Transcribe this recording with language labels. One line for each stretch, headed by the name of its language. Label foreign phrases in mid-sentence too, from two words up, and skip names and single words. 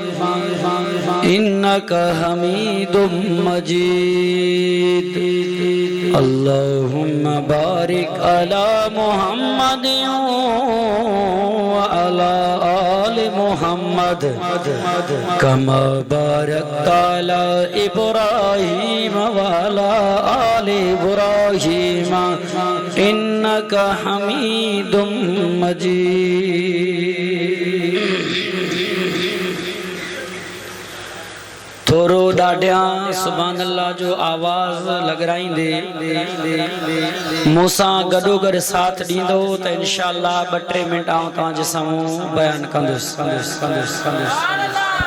Arabic: إنك حميد مجيد اللهم بارك على محمد وعلى آل محمد كما باركت على إبراهيم وعلى آل إبراهيم إنك حميد مجيد.
Sindhi: थोरो ॾाढियां
Arabic: سبحان الله
Sindhi: जो आवाज़ लॻराईंदे मूंसां गॾोगॾु साथ ॾींदो त इंशाअल्लाह 2-3 मिंट आउं तव्हांजे साम्हूं बयानु कंदुसि।